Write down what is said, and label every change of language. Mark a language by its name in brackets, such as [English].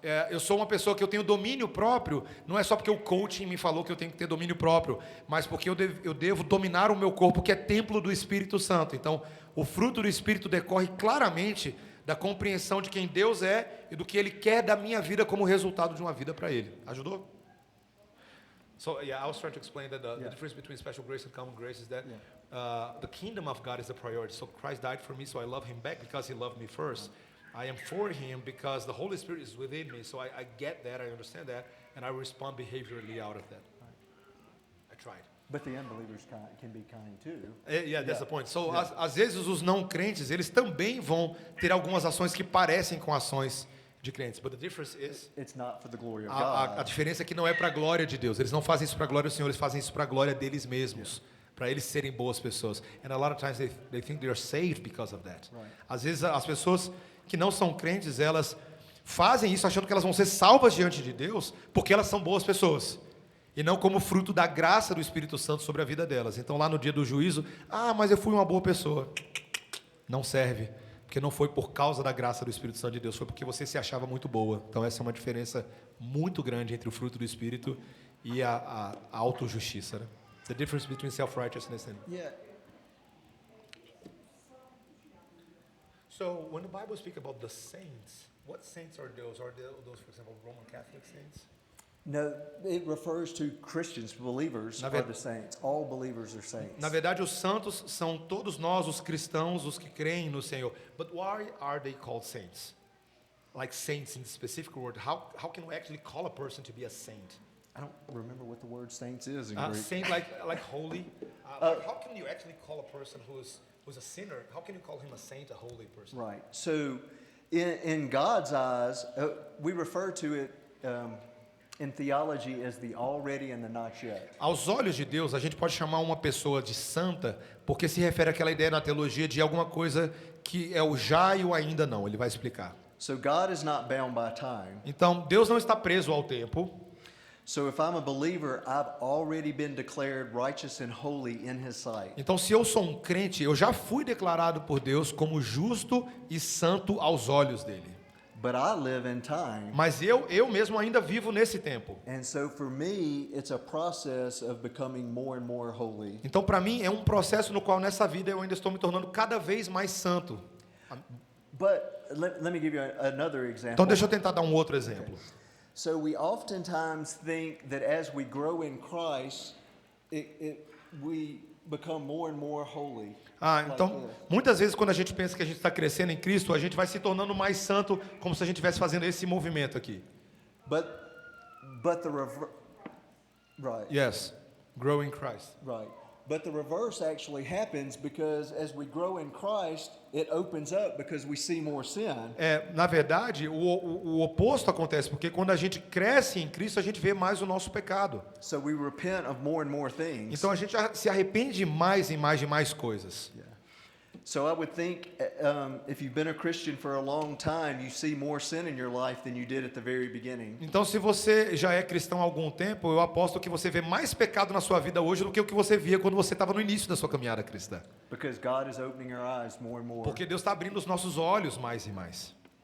[Portuguese] Eu sou uma pessoa que eu tenho domínio próprio, não é só porque o coaching me falou que eu tenho que ter domínio próprio, mas porque eu devo dominar o meu corpo, que é templo do Espírito Santo. Então, o fruto do Espírito decorre claramente da compreensão de quem Deus é e do que Ele quer da minha vida como resultado de uma vida para Ele. Ajudou? [English] So yeah, I was trying to explain that the difference between special grace and common grace is that the kingdom of God is the priority. So Christ died for me, so I love Him back because He loved me first. I am for Him because the Holy Spirit is within me. So I get that, I understand that, and I respond behaviorally out of that. I tried. But the unbelievers can be kind too. Yeah, that's the point. [Portuguese] So às vezes os não crentes, eles também vão ter algumas ações que parecem com ações de crentes, [English] but the difference is It's not for the glory of a God. [Portuguese] diferença é que não é para a glória de Deus. Eles não fazem isso para a glória do Senhor, eles fazem isso para a glória deles mesmos, para eles serem boas pessoas. [English] And a lot of times they think they are saved because of that. Right. [Portuguese] Às vezes as pessoas que não são crentes, elas fazem isso achando que elas vão ser salvas diante de Deus porque elas são boas pessoas, e não como fruto da graça do Espírito Santo sobre a vida delas. Então lá no dia do juízo, mas eu fui uma boa pessoa. Não serve. Porque não foi por causa da graça do Espírito Santo de Deus, foi porque você se achava muito boa. Então essa é uma diferença muito grande entre o fruto do Espírito e a autojustiça, né? [English] The difference between self-righteousness and... Yeah. So when the Bible speaks about the saints, what saints are those? Are those, for example, Roman Catholic saints? No, it refers to Christians, believers [Portuguese] Na [English] are the saints. All believers are saints. [Portuguese] Na verdade, os santos são todos nós, os cristãos, os que creem no Senhor. [English] But why are they called saints? Like saints in the specific word. How can we actually call a person to be a saint? I don't remember what the word saints is in Greek. Saint like holy. How can you actually call a person who's a sinner? How can you call him a saint, a holy person? Right. So, in God's eyes, we refer to it in theology as the already and the not yet. [Portuguese] Aos olhos de Deus, a gente pode chamar uma pessoa de santa porque se refere àquela ideia na teologia de alguma coisa que é o já e o ainda não. Ele vai explicar. [English] So God is not bound by time. [Portuguese] Então, Deus não está preso ao tempo. [English] So if I'm a believer, I've already been declared righteous and holy in His sight. [Portuguese] Então, se eu sou um crente, eu já fui declarado por Deus como justo e santo aos olhos dele. [English] But I live in time. [Portuguese] Mas eu mesmo ainda vivo nesse tempo. [English] And so for me, it's a process of becoming more and more holy. [Portuguese] Então, para mim, é um processo no qual nessa vida eu ainda estou me tornando cada vez mais santo. [English] But let me give you another example. [Portuguese] Então, deixa eu tentar dar um outro exemplo. [English] So we oftentimes think that as we grow in Christ, we become more and more holy. [Portuguese] Então, muitas vezes quando a gente pensa que a gente está crescendo em Cristo, a gente vai se tornando mais santo, como se a gente estivesse fazendo esse movimento aqui. [English] But the right. Yes, grow in Christ. Right. But the reverse actually happens because as we grow in Christ, it opens up because we see more sin. [Portuguese] Na verdade, o oposto acontece, porque quando a gente cresce em Cristo, a gente vê mais o nosso pecado. [English] So we repent of more and more things. [Portuguese] Então a gente se arrepende de mais e mais de mais coisas. [English] Yeah. So I would think if you've been a Christian for a long time, you see more sin in your life than you did at the very beginning. [Portuguese] Então, se você já é cristão há algum tempo, eu aposto que você vê mais pecado na sua vida hoje do que o que você via quando você estava no início da sua caminhada cristã. [English] Because God is opening our eyes more and more. [Portuguese] Porque Deus está abrindo os nossos olhos mais e mais.